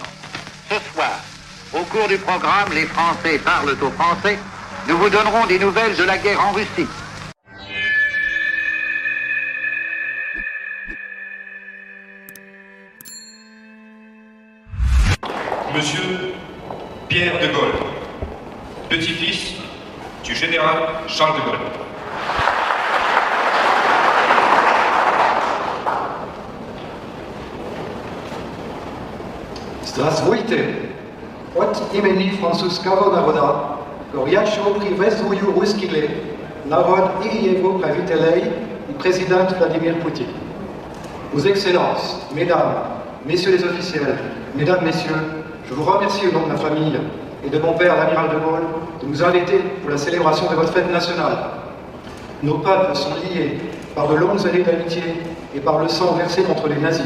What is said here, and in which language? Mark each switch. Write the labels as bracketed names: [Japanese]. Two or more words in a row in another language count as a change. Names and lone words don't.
[French] Ce soir, au cours du programme Les Français parlent aux Français, nous vous donnerons des nouvelles de la guerre en Russie. Monsieur Pierre de Gaulle, petit-fils du général Charles de Gaulle. [Russian] Здравствуйте! От имени французского народа горячо приветствую русский народ и его правителей и президент Владимир Poutine. [French] Vos Excellences, Mesdames, Messieurs les officiels, Mesdames, Messieurs, je vous remercie au nom de ma famille et de mon père, l'amiral de Gaulle, de nous inviter pour la célébration de votre fête nationale. Nos peuples sont liés par de longues années d'amitié et par le sang versé contre les nazis.